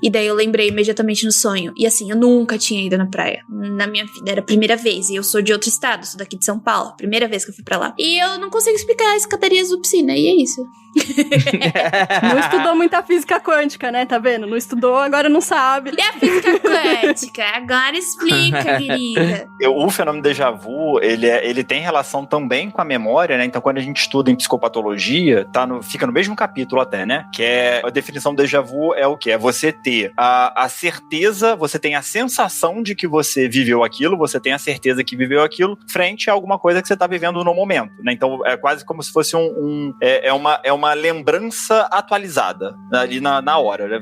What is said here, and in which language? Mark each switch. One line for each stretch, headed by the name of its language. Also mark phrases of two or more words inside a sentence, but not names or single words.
Portuguese: E daí eu lembrei imediatamente no sonho. E assim, eu nunca tinha ido na praia na minha vida, era a primeira vez, e eu sou de outro estado, sou daqui de São Paulo. Primeira vez que eu fui pra lá. E eu não consigo explicar a escadaria Zupsina, e é isso. Não estudou muita física quântica, né? Tá vendo? Não estudou, agora não sabe. E a física quântica? Agora explica, querida. O fenômeno
French: déjà vu,
Portuguese: ele tem relação também com a memória, né? Então, quando a gente estuda em psicopatologia, fica no mesmo capítulo até, né? Que é a definição do
French: déjà vu
Portuguese: é o quê? É você ter a certeza, você tem a sensação de que você viveu aquilo, você tem a certeza que viveu aquilo frente a alguma coisa que você tá vivendo no momento, né? Então, é quase como se fosse uma lembrança atualizada ali na hora, né?